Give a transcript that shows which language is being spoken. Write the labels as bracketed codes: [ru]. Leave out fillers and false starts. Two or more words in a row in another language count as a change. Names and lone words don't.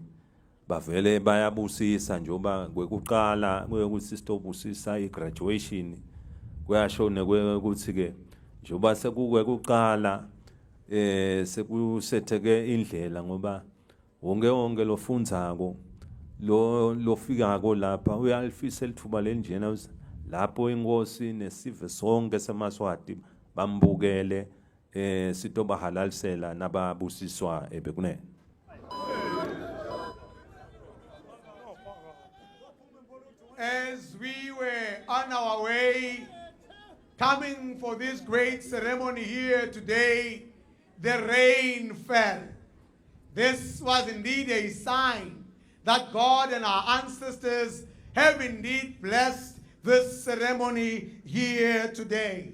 [ss] bavele bayabusisa njoba kwekuqala kwekuthi sitobusisa igraduation kuyashone kwekuthi ke njoba sekuqala sekusetheke indlela ngoba wonke lofundzako lofikako lapha uyalifisa lithuba lenjena lapho inkosi nesive sonke semaswati bambukele sitoba halalisela nababusiswa ebekunene. [en] As we were on our way coming for this great ceremony here today, the rain fell. This was indeed a sign that God and our ancestors have indeed blessed this ceremony here today.